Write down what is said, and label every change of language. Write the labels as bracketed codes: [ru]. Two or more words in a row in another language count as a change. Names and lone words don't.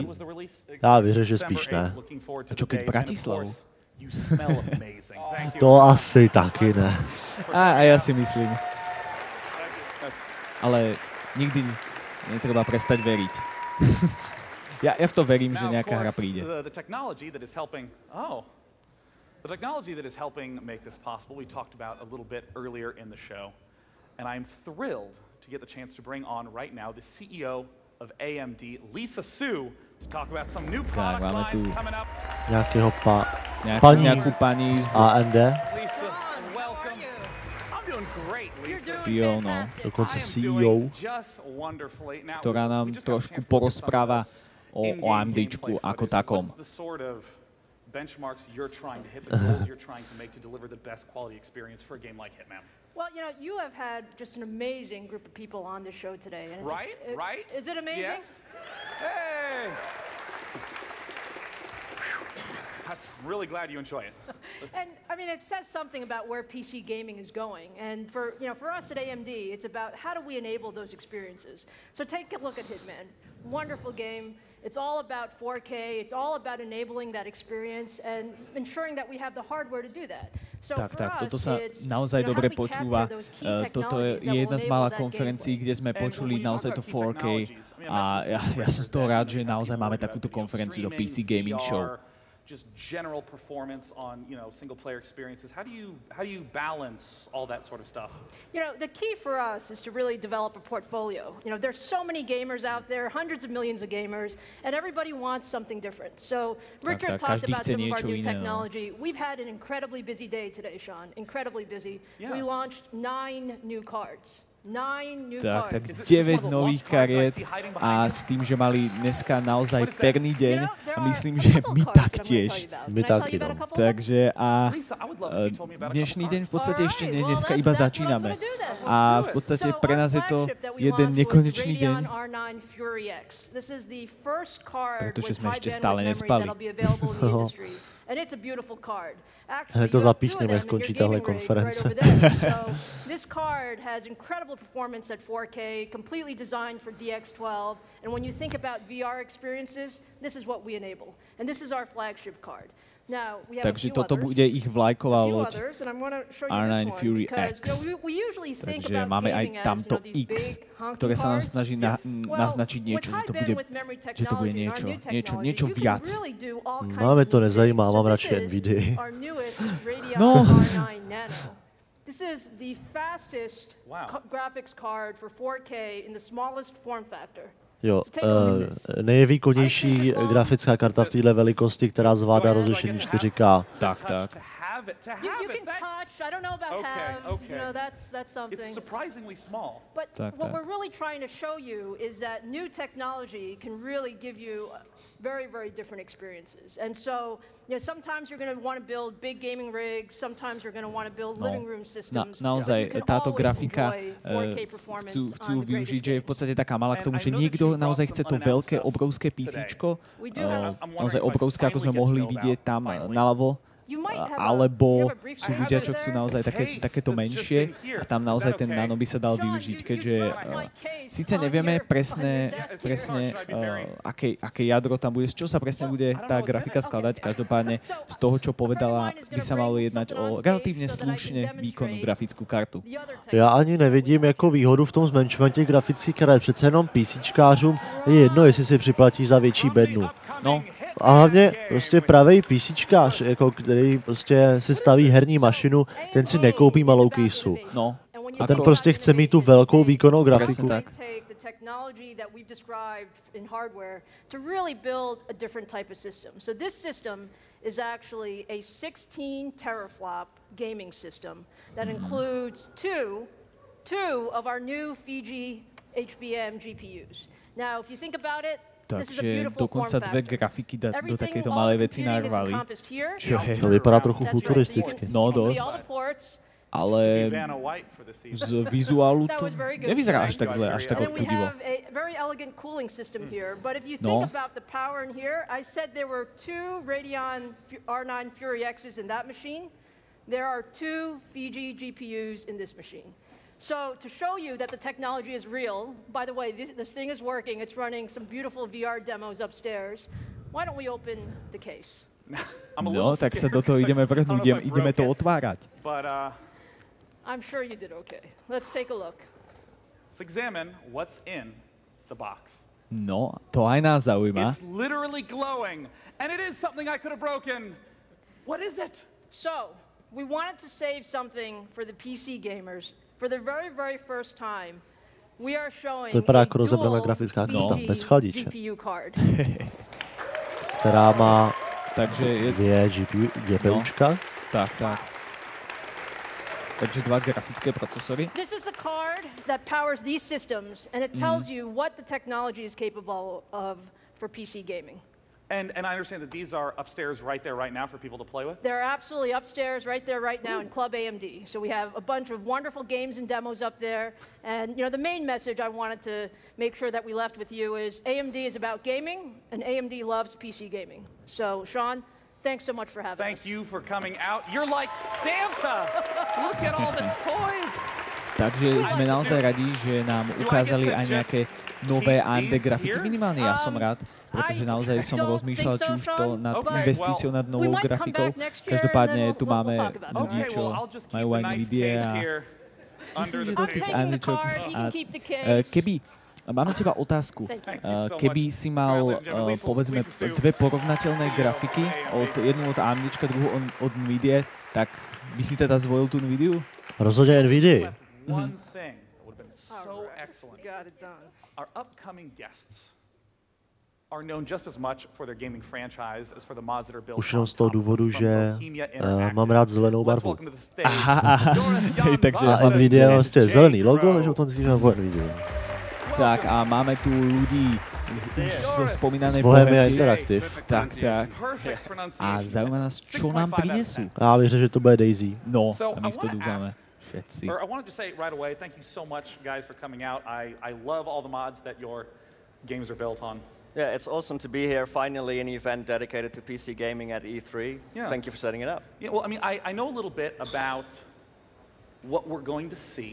[cs] Já věřím, že spíš ne. [sk] A čo keď Bratislavu? [cs] To asi taky ne. [sk] A ja si myslím. Ale nikdy netreba prestať veriť. Ja v to verím, že nejaká hra príde. [en] The technology that is helping make this possible, we talked about a little bit earlier in the show. And I'm thrilled to get the chance to bring on right now the CEO of AMD, Lisa Su, to talk about some new product lines coming up. [cs] Nějakou paní z AMD. [en] Lisa, welcome. I'm doing great, Lisa. [cs] CEO, no. Dokonce CEO. [sk] Ktorá nám trošku porozpráva o AMDčku ako takom. [en] Benchmarks you're trying to hit, the goals you're trying to make to deliver the best quality experience for a game like Hitman. Well, you know, you have had just an amazing group of people on this show today. And right? Is it amazing? Yes. Hey! I'm really glad you enjoy it. And I mean, it says something about where PC gaming is going. And for us at AMD, it's about how do we enable those experiences. So take a look at Hitman. Wonderful game. It's all about 4K. It's all about enabling that experience and ensuring that we have the hardware to do that. [sk] Tak, toto sa naozaj dobre počúva. Toto je jedna z mála konferencií, kde sme počuli naozaj to 4K. A ja som z toho rád, že naozaj máme takúto konferenciu do PC Gaming Show. [en] Just general performance on, single-player experiences. How do you balance all that sort of stuff? The key for us is to really develop a portfolio. There's so many gamers out there, hundreds of millions of gamers, and everybody wants something different. So Richard talked about some of our new technology. We've had an incredibly busy day today, Sean. Incredibly busy. Yeah. We launched 9 new cards. [sk] Tak 9 nových kariet a s tým, že mali dneska naozaj perný deň a myslím, že my taktiež. [cs] My taky, no. [sk] Takže a dnešný deň v podstate ešte nie, dneska iba začíname. A v podstate pre nás je to jeden nekonečný deň, pretože sme ešte stále nespali. [en] And it's a beautiful card. [cs] Actually, to zapíchneme, jak končí tahle konference. [en] So this card has incredible performance at 4K, completely designed for DX12. And when you think about VR experiences, this is what we enable. And this is our flagship card. Now, we have [sk] Takže toto bude ich vlajková loď R9 Fury X. Takže máme aj tamto X, ktoré sa nám snaží naznačiť niečo, že to bude niečo viac. [cs] Máme to nezajímá, mám radši NVIDIA. No. [en] This is the fastest graphics card for 4K in the smallest form factor. [cs] Jo, nejvýkonnější grafická karta v této velikosti, která zvládá rozlišení 4K. Tak. [en] You can touch. I don't know about have. That's something. It's surprisingly small. But what we're really trying to show you is that new technology can really give you very, very different experiences. And so, sometimes you're going to want to build big gaming rigs. Sometimes you're going to want to build living room systems. [sk] Naozaj táto grafika chcú využiť, že je v podstate taká malá k tomu, že niekto naozaj chce to veľké, obrovské PCčko, naozaj obrovské, ako sme mohli vidieť tam naľavo. Alebo sú ľudia, čo chcú naozaj takéto menšie a tam naozaj ten nano by sa dal využiť, keďže síce nevieme presne aké jadro tam bude, z čo sa presne bude tá grafika skladať, každopádne z toho, čo povedala, by sa malo jednať o relatívne slušne výkonnú grafickú kartu. [cs] Já ani nevidím jako výhodu v tom zmenšování těch grafických karet, přece jenom PCčkářům je jedno, jestli si připlatí za větší bednu. No. A hlavně prostě pravej PCčkář, jako který prostě si staví herní mašinu, ten si nekoupí malou kýsu. No. A ten prostě chce mít tu velkou výkonnou grafiku. [en] Technology that we've described in hardware to really build a different type of system. So this system is actually a 16 teraflop gaming system that includes two of our new Fiji HBM GPUs. Now, if you think about it, [sk] Takže dokonca dve grafiky do takéto malej veci narvali. Čo je? [cs] To vypadá trochu futuristicky. [sk] No, dosť. Ale z vizuálu to nevyzerá až tak zle, až tak odpudivo. No. [en] There are 2 Fiji GPUs in this machine. So to show you that the technology is real, by the way, this thing is working. It's running some beautiful VR demos upstairs. Why don't we open the case? [sk] No, tak sa do toho ideme vrhnúť, ideme to otvárať. [en] I'm sure you did okay. Let's take a look. Let's examine what's in the box. [sk] No, to aj nás zaujíma. [en] It's literally glowing, and it is something I could have broken. What is it? So, we wanted to save something for the PC gamers. For the very, very first time, we are showing [cs] to vypadá jako rozebraná grafická karta bez chladiče, která má dvě GPUčka. No, tak. Takže 2 grafické procesory. [en] This is a card that powers these systems, and it tells you what the technology is capable of for PC gaming. And I understand that these are upstairs right there right now for people to play with? They're absolutely upstairs right there right now in Club AMD. So we have a bunch of wonderful games and demos up there. And the main message I wanted to make sure that we left with you is AMD is about gaming, and AMD loves PC gaming. So, Sean, thanks so much for having us. Thank you for coming out. You're like Santa! Look at all the toys! [sk] Takže sme naozaj radi, že nám ukázali aj nejaké nové AMD grafiky. Minimálne ja som rád, pretože naozaj som rozmýšľal, či už to nad investíciou nad novou grafikou. Každopádne tu máme ľudí, čo majú aj Nvidia a myslím, že do tých AMDčok. Mám od teba otázku. Keby si mal, povedzme, 2 porovnateľné grafiky, jednu od AMDčka, druhú od Nvidia, tak by si teda zvolil tú Nvidiu? Rozhodne Nvidia. [en] One thing that would have been so excellent. Our upcoming guests are known just as much for their gaming franchise as for the mods that are built. [cs] Už jenom z toho důvodu, že mám rád zelenou barvu. Takže a Nvidia je vlastně zelený logo, takže automaticky mám Nvidia. [sk] Tak a máme tu ľudí zo spomínanej Bohemia Interactive. Tak. A zaujíma nás, čo nám prinesú. [cs] Já bych řekl, že to bude Daisy. [sk] No, a my v to dúfame. [en] I wanted to say right away, thank you so much, guys, for coming out. I love all the mods that your games are built on. Yeah, it's awesome to be here. Finally, an event dedicated to PC gaming at E3. Yeah. Thank you for setting it up. Yeah, well, I mean, I know a little bit about what we're going to see.